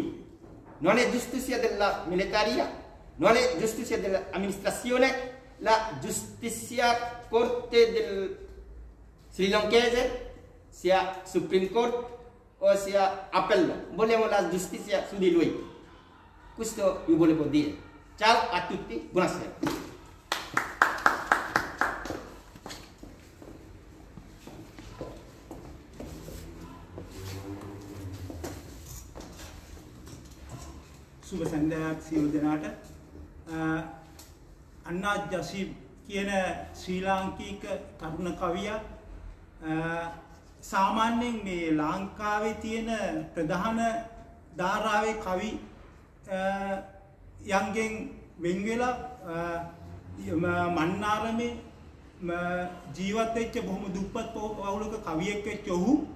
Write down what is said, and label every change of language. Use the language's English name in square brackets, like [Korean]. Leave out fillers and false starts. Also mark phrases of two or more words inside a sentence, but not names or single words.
[Italian] Non è giustizia della militaria, non è giustizia dell'amministrazione, la giustizia corte del Sri Lankese, sia [English] Supreme Court [Italian] o sia appello. Vogliamo la giustizia su di lui. Questo io volevo dire. Ciao a tutti, buonasera. [Sinhala] සුබ සන්ධ්‍යාවක් සියලු දෙනාට. අන්නා ජසීබ් කියන ශ්‍රී ලාංකික තරුණ කවියා සාමාන්‍යයෙන් මේ ලංකාවේ තියෙන ප්‍රධාන ධාරාවේ කවි යන්ගෙන් වෙන් වෙලා මන්නාරමේ ජීවත් වෙච්ච බොහොම දුප්පත් පවුලක කවියෙක් වෙච්ච ඔහු